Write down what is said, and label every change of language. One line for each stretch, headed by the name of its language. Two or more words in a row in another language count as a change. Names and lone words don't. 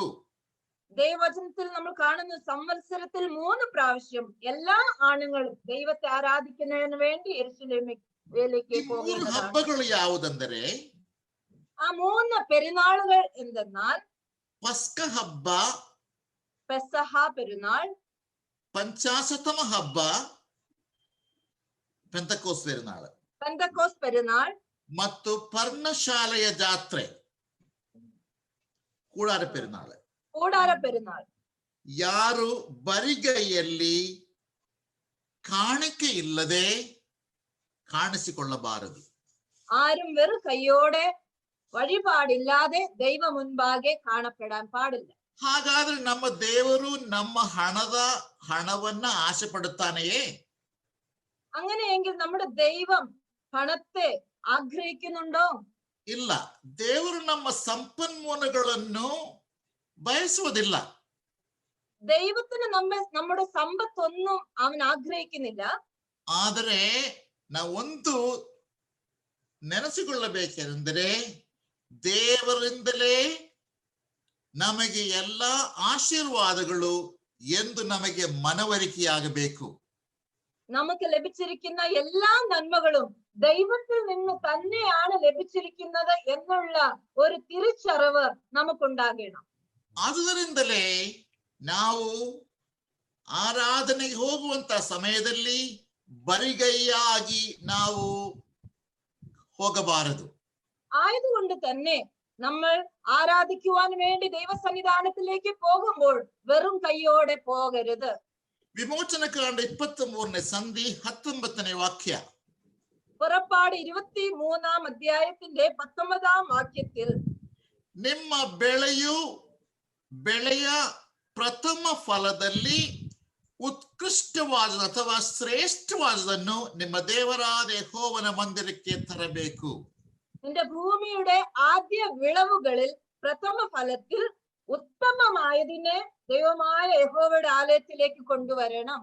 Malayalam: ദൈവവചനത്തിൽ നമ്മൾ കാണുന്ന സംവത്സരത്തിൽ 3 പ്രാവശ്യം എല്ലാ ആണുങ്ങളും ദൈവത്തെ ആരാധിക്കുന്നതിന് വേണ്ടി യെരൂശലേമിലേക്ക് പോകുന്നതാണ്.
Kannada: ಹಬ್ಬಗಳು ಯಾವುದೆಂದರೆ
Malayalam: ആ 3 പെരുന്നാളുകൾ എന്തെന്നാൽ
Kannada: ಪಸ್ಕ ಹಬ್ಬ,
Malayalam: പെസഹ പെരുന്നാൾ,
Kannada: ಪಂಚಾಶತಮ ಹಬ್ಬ
Malayalam: പെന്തക്കോസ് പെരുന്നാൾ, പെന്തക്കോസ് പെരുന്നാൾ
Kannada: ಮತ್ತು ಪರ್ಣಶಾಲೆಯ ಜಾತ್ರೆ
Malayalam: കൂടാര പെരുന്നാൾ. കൂടാര പെരുന്നാൾ.
Kannada: ಯಾರು ಬರಿಗೈಯಲ್ಲಿ ಕಾಣಿಕೆ ಇಲ್ಲದೆ ಕಾಣಿಸಿಕೊಳ್ಳಬಾರದು.
Malayalam: ആരും വെറും കൈയോടെ വഴിപാടില്ലാതെ ദൈവ മുൻപാകെ കാണപ്പെടാൻ പാടില്ല.
Kannada: ಹಾಗಾದ್ರೆ ನಮ್ಮ ದೇವರು ನಮ್ಮ ಹಣವನ್ನ ಆಸೆ ಪಡುತ್ತಾನೆಯೇ?
Malayalam: അങ്ങനെയെങ്കിൽ നമ്മുടെ ദൈവം പണത്തെ ആഗ്രഹിക്കുന്നുണ്ടോ?
Kannada: ಇಲ್ಲ, ದೇವರು ನಮ್ಮ ಸಂಪನ್ಮೂಲಗಳನ್ನು ബയസുവതില്ല.
Malayalam: ദൈവത്തിന് നമ്മുടെ സമ്പത്തൊന്നും അവൻ ആഗ്രഹിക്കുന്നില്ല.
Kannada: ಆದರೆ ನಾವೊಂದು ನೆನೆಸಿಕೊಳ್ಳಬೇಕೆಂದರೆ ದೇವರಿಂದಲೇ ನಮಗೆ ಎಲ್ಲ ആശീർവാദಗಳು ಎಂದು ನಮಗೆ ಮನವರಿಕೆಯಾಗಬೇಕು.
Malayalam: നമുക്ക് ലഭിച്ചിരിക്കുന്ന എല്ലാ നന്മകളും ദൈവത്തിൽ നിന്ന് തന്നെയാണ് ലഭിച്ചിരിക്കുന്നത് എന്നുള്ള ഒരു തിരിച്ചറിവ് നമുക്കുണ്ടാകണം.
Kannada: ಆದುದರಿಂದಲೇ ನಾವು ಆರಾಧನೆಗೆ ಹೋಗುವಂತ ಸಮಯದಲ್ಲಿ ಬರಿಗೈಯಾಗಿ ನಾವು ಹೋಗಬಾರದು.
Malayalam: ആയതുകൊണ്ട് തന്നെ നമ്മൾ ആരാധിക്കുവാൻ വേണ്ടി ദൈവസന്നിധാനത്തിലേക്ക് പോകുമ്പോൾ വെറും കൈയോടെ പോകരുത്.
Kannada: ವಿಮೋಚನಕಾಂಡ 23 ಸಂಧಿ 19 ವಾಕ್ಯ.
Malayalam: പുറപ്പാട് 23 അധ്യായത്തിന്റെ 19 വാക്യത്തിൽ
Kannada: ನಿಮ್ಮ ಬೆಳೆಯ ಪ್ರಥಮ ಫಲದಲ್ಲಿ ಉತ್ಕೃಷ್ಟವಾದ ಅಥವಾ ಶ್ರೇಷ್ಠವಾದದನ್ನು ನಿಮ್ಮ ದೇವರಾದ ಯೆಹೋವನ ಮಂದಿರಕ್ಕೆ ತರಬೇಕು.
Malayalam: നിന്റെ ഭൂമിയുടെ ആദ്യ വിളവുകളിൽ പ്രഥമ ഫലത്തിൽ ഉത്തമമായതിനെ ദൈവമായ യഹോവയുടെ ആലയത്തിലേക്ക് കൊണ്ടുവരണം.